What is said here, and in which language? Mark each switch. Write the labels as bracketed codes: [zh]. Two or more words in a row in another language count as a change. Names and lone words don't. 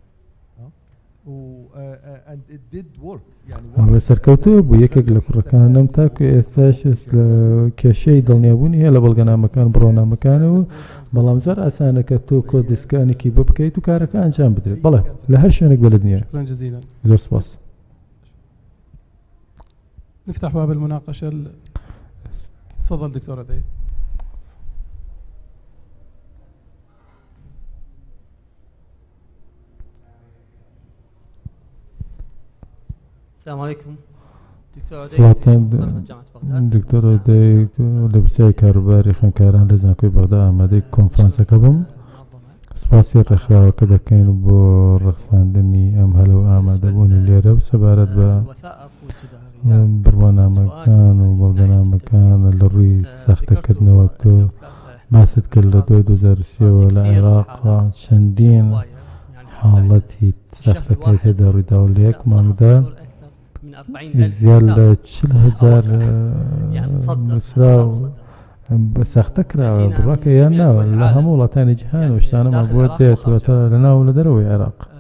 [ckb] ئەوە سەرکەوتووە بوو یەکێک لە کوڕەکانم تاکو ئێستاش لە کێشەی دڵنیابوونی هەیە لە بەڵگەنامەکان بڕۆنامەکانەوە بەڵام زۆر ئاسانە کە تۆ کۆد دیسکانێکی بۆ بکەیت و کارەکە ئەنجام بدرێت بەڵێ لە هەر شوێنێک بە لە دنیا. زۆر سپاس. [ar] نفتح باب المناقشة. تفضل دكتور عدي. السلام عليكم [ckb] دكتور عدي لبرسای کاروباری خوێندکاران لە زانکۆی بەغدا ئامادەی کۆنفرانسەکە بم. سپاسی ڕێکخراوەکە دەکەین بۆ ڕەخساندنی ئەم هەلە و ئامادەبوونی لێرە و سەبارەت بە بڕوانامەکان و بەڵگەنامەکان لە ڕووی سەختەکردنەوە تۆ باست کرد لە 2023ەوە لە عێراق چەندین حاڵەتی سەختەکەی تێدا ڕوویدا و لە یەک مانگدا زیاد لە 40,000 نووسراو بە سەختە کراوە بڕاکە یان ناوە لە هەموو وڵاتانی جیهان و شتانەمە بۆ دێتوەتە لە ناو لە دەرەوەی عێراق.